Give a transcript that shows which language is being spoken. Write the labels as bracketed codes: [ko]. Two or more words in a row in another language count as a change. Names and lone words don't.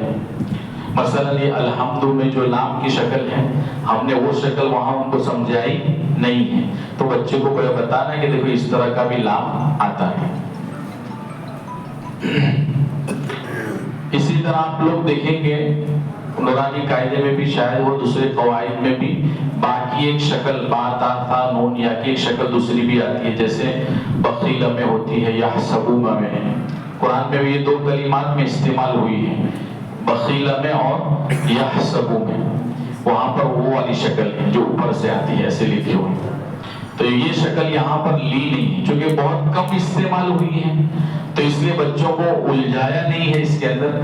[ur] مثلا یہ الحمد میں جو لام کی شکل ہے، ہم نے وہ شکل وہاں ان کو سمجھائی نہیں ہے، تو بچے کو بتانا ہے کہ دیکھو اس طرح کا بھی لام آتا ہے۔ اسی طرح آپ لوگ دیکھیں گے نورانی قاعدے میں بھی، شاید وہ دوسرے قواعد میں بھی، باقی ایک شکل با تا تھا نون یا کی ایک شکل دوسری بھی آتی ہے، جیسے بخیل میں ہوتی ہے یا حسبومہ میں ہے۔ قرآن میں بھی یہ دو کلمات میں استعمال ہوئی ہے، بخیل میں اور یحسبو میں، وہاں پر وہ والی شکل ہے جو اوپر سے آتی ہے ایسے لکھی ہوئی، تو یہ شکل یہاں پر لی نہیں ہے چونکہ بہت کم استعمال ہوئی ہے، تو اس لیے بچوں کو الجھایا نہیں ہے اس کے اندر۔